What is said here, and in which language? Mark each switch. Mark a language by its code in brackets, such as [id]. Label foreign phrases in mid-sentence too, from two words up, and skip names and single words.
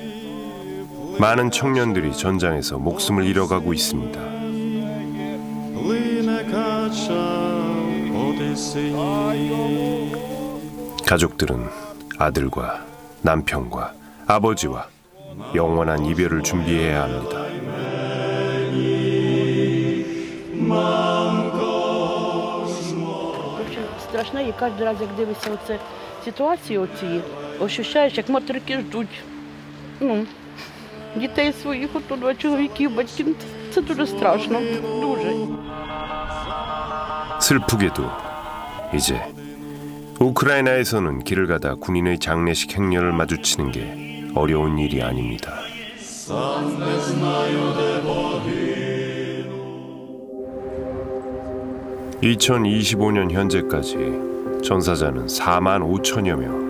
[ko] 많은 청년들이 전장에서 목숨을 잃어가고 있습니다. 가족들은 아들과 남편과 아버지와 영원한 이별을 준비해야 합니다. [uk] Страшно, і кожен раз, як дивишся оце ситуації оці, ощущаєш, як материки ждуть. Дітей своїх, ото чоловіків, батьків, це дуже страшно, дуже. [ko] 슬프게도 이제 우크라이나에서는 길을 가다 군인의 장례식 행렬을 마주치는 게 어려운 일이 아닙니다. 2025년 현재까지 전사자는 4만 5천여 명.